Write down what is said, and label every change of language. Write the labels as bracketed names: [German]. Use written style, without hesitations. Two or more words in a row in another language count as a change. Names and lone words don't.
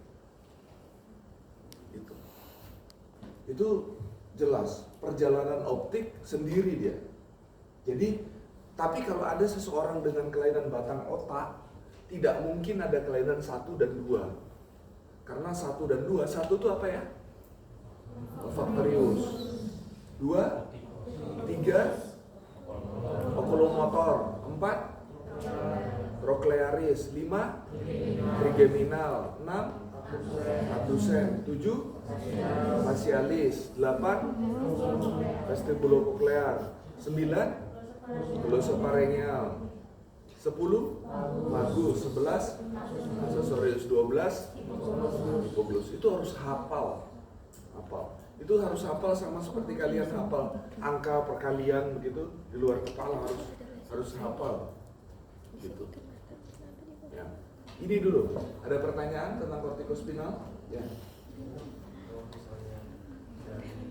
[Indonesian] Itu jelas. Perjalanan optik sendiri dia. Jadi, tapi kalau ada seseorang dengan kelainan batang otak, tidak mungkin ada kelainan 1 dan 2. Karena 1 dan 2, 1 itu apa ya? Olfaktorius. 2, 3, okulomotor. 4, troklearis. 5, trigeminal. 6, abdusen. 7, facialis. 8, vestibulokoklear. 9, glosoparengeal. 10, vagus. 11, accessorius. 12, hipoglus. Itu harus hafal. Itu harus hafal sama seperti kalian hafal angka perkalian begitu di luar kepala harus hafal. Gitu. Ya. Ini dulu. Ada pertanyaan tentang kortikospinal? Ya. Kalau misalnya dari